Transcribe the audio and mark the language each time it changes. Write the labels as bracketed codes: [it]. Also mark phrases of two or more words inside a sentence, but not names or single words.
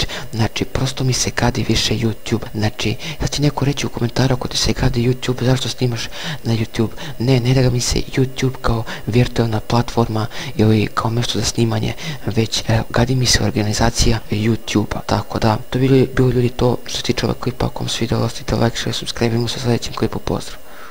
[bs] Znači prosto mi se gadi više YouTube. Znači sad će neko reći u komentaru ako ti se gadi YouTube, zašto snimaš na YouTube? Ne da mi se YouTube kao virtualna platforma ili kao mjesto za snimanje, već gadi mi se organizacija YouTube-a. Tako da, to bi bilo ljudi to što se tiče ovog klipa. Ako vam se video, ostavite [en] like, share, subscribe, [bs] vidimo se u sljedećem klipu, pozdrav.